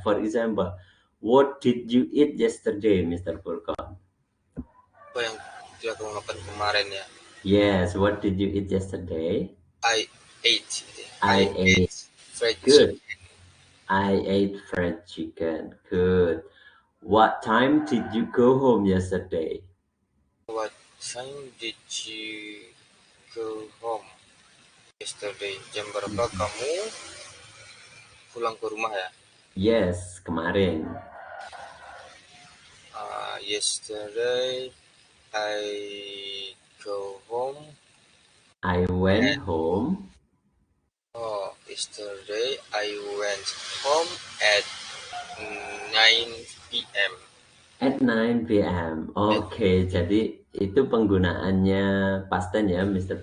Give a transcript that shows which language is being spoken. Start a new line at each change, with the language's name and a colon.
English: For example, what did you eat yesterday, Mr. Furkon?
Indonesian: Apa yang dia makan kemarin ya?
English: Yes, what did you eat yesterday? I ate. I ate fried good. chicken. I ate fried chicken. Good. What time did you go home yesterday? What time did you go home yesterday?
Indonesian: Jam berapa kamu pulang ke rumah ya?
English: Yes,
Indonesian: kemarin.
English: Yesterday I go home. I went home. Yesterday I went home at 9 p.m. At 9 p.m.
Indonesian: Oke, jadi itu penggunaannya
English: past tense
Indonesian: ya, Mr.